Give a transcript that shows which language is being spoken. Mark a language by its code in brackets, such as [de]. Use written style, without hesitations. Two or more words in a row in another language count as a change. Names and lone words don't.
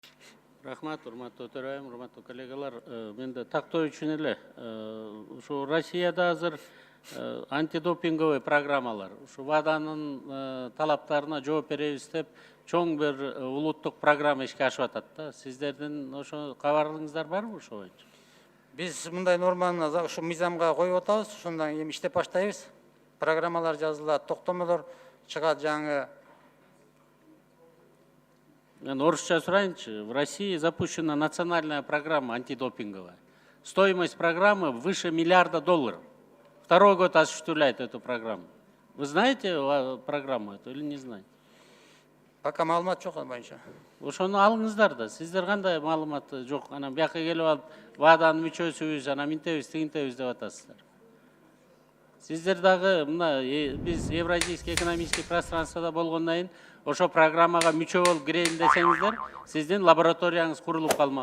[ky] Рахмат, урматтуу төрайым, урматтуу коллегалар. Мен да тактоо үчүн эле ушу Россияда азыр антидопинговый программалар, ушу ВАДАнын талаптарына жооп беребиз деп чоң бир улуттук программа ишке ашып атат да. Сиздердин ошо кабарыңыздар барбы ошо боюнча? Биз мындай норманы ушу мыйзамга коюп атабыз, ошондон кийин иштеп баштайбыз. Программалар жазылат, токтомолор чыгат жаңы. Мен орысча сурайынчы. [ru] В России запущена национальная программа антидопинговая. Стоимость программы выше $1 миллиарда. Второй год осуществляет эту программу. Вы знаете программу эту или не знаете? [ky] Пока маалымат жок ал боюнча. Ошону алыңыздар да. Сиздер кандай маалымат жок? Анан бияка келип алып, ВАДАнын мүчөсүбүз, анан минтебиз, тигинтебиз деп атасыздар. Сиздер дагы мына биз [ru] Евразийский экономический [ky] пространствода болгондон кийин ошо программага мүчө болуп кирейин десеңиздер, сиздин лабораторияңыз курулуп калмак.